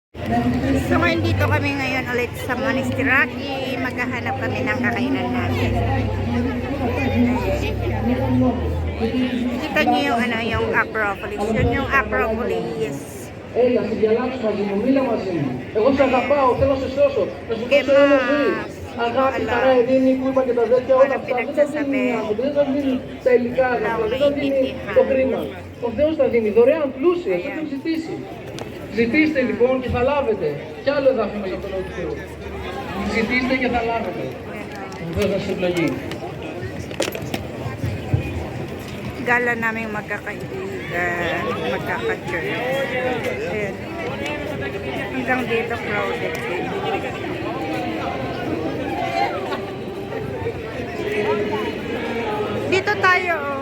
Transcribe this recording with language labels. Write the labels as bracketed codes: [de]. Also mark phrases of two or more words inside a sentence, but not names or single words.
[tl] So ngayon dito kami ngayon ulit sa Monasteraki. Maghahanap kami ng kakainan natin. Kita niyo yung ano, yung Acropolis. Yun yung Acropolis. [el] Έλα, συνδιαλάξου μαζί μου, μίλα μαζί μου. Εγώ σε αγαπάω, θέλω να σε σώσω. Να σου δώσω ένα ζωή. Αγάπη, χαρά, ειρήνη που είπα και τα τέτοια, όλα αυτά δεν θα δίνει οι άνθρωποι, δεν θα δίνει τα υλικά αγαθά, δεν θα δίνει το χρήμα. Ο Θεός θα δίνει δωρεάν πλούσια, αυτό έχει ζητήσει. Ζητήστε λοιπόν και θα λάβετε. Κι άλλο εδάφιο μέσα από το λόγο του Θεού. Ζητήστε και θα λάβετε. Ο Θεός θα σας ευλογεί. [tl] Gala namin magkakaibigan, magkaka-church. Ayan. Hanggang dito crowded din. Dito tayo.